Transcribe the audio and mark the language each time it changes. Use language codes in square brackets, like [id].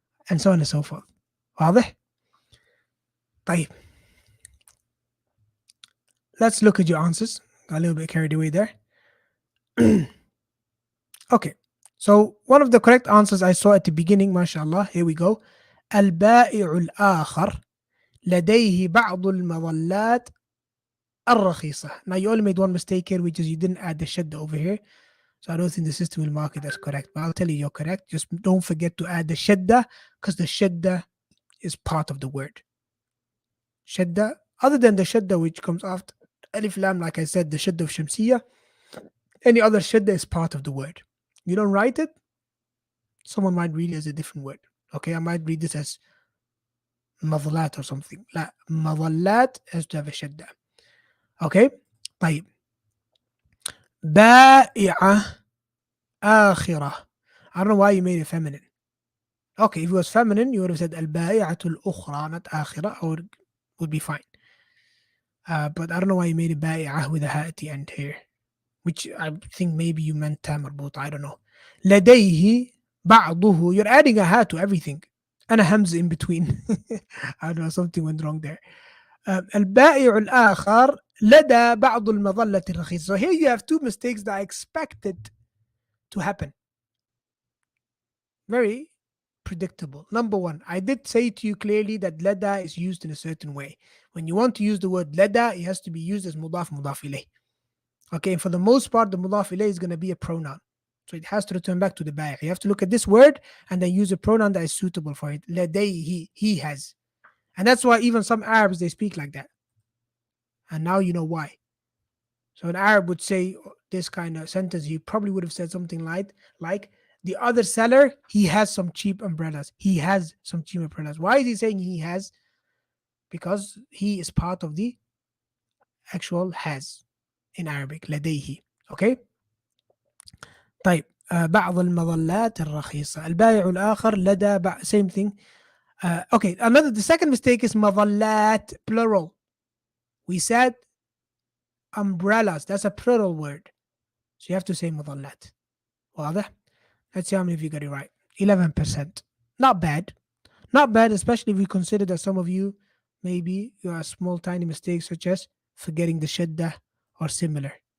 [en] And so on and so forth. [ar] واضح؟ طيب. [en] Let's look at your answers. Got a little bit carried away there. Okay. So one of the correct answers I saw at the beginning, mashallah, here we go. [ar] البائع الآخر لديه بعض المظلات الرخيصة. [en] Now you only made one mistake here, which is you didn't add the shadda over here. So I don't think the system will mark it as correct. But I'll tell you you're correct. Just don't forget to add the shadda, because the shadda is part of the word. Shadda, other than the shadda which comes after alif lam, like I said, the shadda of shamsiyah, any other shadda is part of the word. You don't write it, someone might read it as a different word. Okay, I might read this as madhalat or something. La, madhalat has to have a shadda. Okay, [ar] طيب. بائعة آخرة. [en] I don't know why you made it feminine. Okay, if it was feminine, you would have said [ar] البائعة الأخرى, [en] not آخرة, or would be fine. But I don't know why you made it بائعة with a ha at the end here, which I think maybe you meant ta marbut, I don't know. [ar] لديه بعضه, [en] you're adding a ha to everything. And a hamza in between. I don't know, something went wrong there. [ar] البائع الآخر لدى بعض المظلة الرخيصة. [en] So here you have two mistakes that I expected to happen. Very predictable. Number one, I did say to you clearly that lada is used in a certain way. When you want to use the word lada, it has to be used as mudaf mudaf ilayh. Okay, and for the most part, the mudaf ilayh is going to be a pronoun. So it has to return back to the bai'. You have to look at this word and then use a pronoun that is suitable for it. Ladayhi, he has. And that's why even some Arabs, they speak like that. And now you know why. So an Arab would say this kind of sentence, he probably would have said something like the other seller, he has some cheap umbrellas. He has some cheap umbrellas. Why is he saying he has? Because he is part of the actual has in Arabic, لديه. Okay? [ar] طيب بعض المظلات الرخيصة. البائع الآخر لدى [en] same thing. Okay, the second mistake is [ar] مظلات [en] plural. We said umbrellas. That's a plural word. So you have to say [ar] مظلات. واضح? [en] Let's see how many of you got it right. 11%. Not bad. Not bad, especially if we consider that some of you maybe you are small tiny mistakes such as forgetting the shadda or similar.